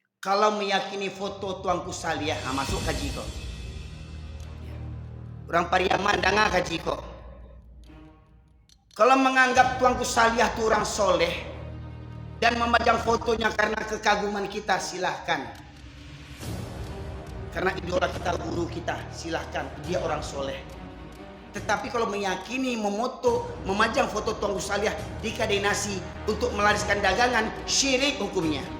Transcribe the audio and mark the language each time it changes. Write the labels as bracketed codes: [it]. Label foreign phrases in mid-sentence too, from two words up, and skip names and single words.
[id] Kalau meyakini foto Tuanku Salih, masuk kaji kok. [min] Orang Pariaman danga kaji kok. [id] Kalau menganggap Tuanku Salih itu orang soleh dan memajang fotonya karena kekaguman kita, silahkan. Karena idola kita, guru kita, silahkan. Dia orang soleh. Tetapi kalau meyakini memajang foto Tuanku Salih di kedai nasi untuk melariskan dagangan, syirik hukumnya.